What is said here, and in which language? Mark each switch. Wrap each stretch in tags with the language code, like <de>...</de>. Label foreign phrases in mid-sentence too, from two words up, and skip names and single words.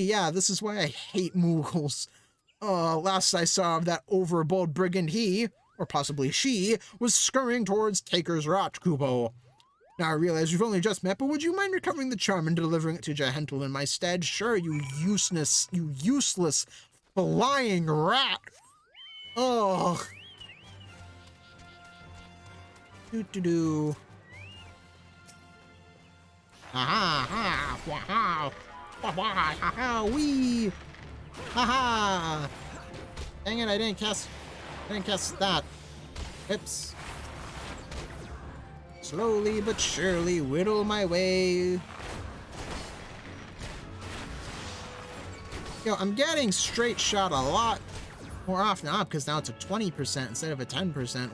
<en>Yeah, this is why I hate Moogles. Last I saw of that overbold brigand, he, or possibly she, was scurrying towards Taker's Rot, Kupo. Now I realize we've only just met, but would you mind recovering the charm and delivering it to Jahentel in my stead? Sure, you useless flying rat. Oh. Do. Ha ha ha. Wee. Ha ha. Dang it, I didn't cast that. Oops. Slowly but surely whittle my way. Yo, I'm getting straight shot a lot more often now because now it's a 20% instead of a 10%.</en>